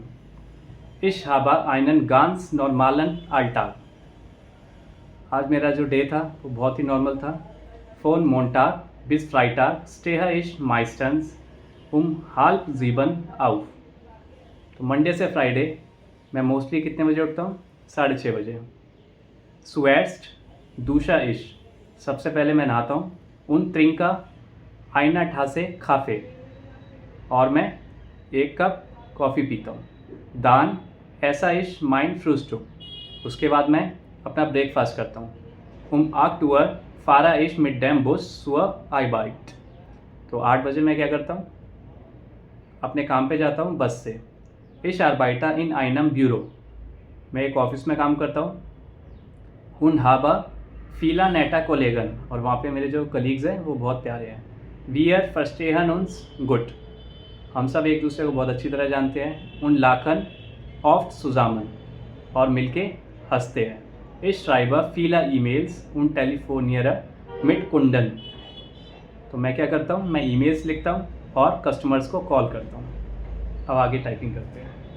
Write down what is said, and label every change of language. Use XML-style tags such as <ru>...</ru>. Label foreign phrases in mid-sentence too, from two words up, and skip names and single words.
<de>Ich habe einen ganz normalen Alltag।</de> <hi>आज मेरा जो डे था वो बहुत ही नॉर्मल था।</hi> <de>Von Montag bis Freitag stehe ich meistens um 6:30 auf।</de> <hi>तो मंडे से फ्राइडे मैं मोस्टली कितने बजे उठता हूँ?</hi> <de>6:30 बजे। Zuerst dusche ich,</de> <hi>सबसे पहले मैं नहाता हूँ।</hi> <de>Und trinke eine Tasse Kaffee,</de> <hi>और मैं 1 कप कॉफ़ी पीता हूँ।</hi> <de>Dann esse ich mein Frühstück,</de> <hi>उसके बाद मैं अपना ब्रेकफास्ट करता हूँ।</hi> <de>Um 8 Uhr fahre ich mit dem Bus zur Arbeit।</de> <hi>तो 8 बजे मैं क्या करता हूँ? अपने काम पे जाता हूँ बस से।</hi> <de>Ich arbeite in einem Büro,</de> <hi>मैं एक ऑफिस में काम करता हूँ।</hi> <de>Und habe viele nette Kollegen,</de> <hi>और वहाँ पे मेरे जो कलीग्स हैं वो बहुत प्यारे हैं।</hi> <de>Wir verstehen uns gut,</de> <hi>हम सब एक दूसरे को बहुत अच्छी तरह जानते हैं।</hi> <de>Und lachen oft zusammen,</de> <hi>और मिलके हंसते हैं।</hi> <de>Ich schreibe viele E-Mails und telefoniere mit Kunden।</de> <hi>तो मैं क्या करता हूँ? मैं ईमेल्स लिखता हूँ और कस्टमर्स को कॉल करता हूँ। अब आगे टाइपिंग करते हैं।</hi>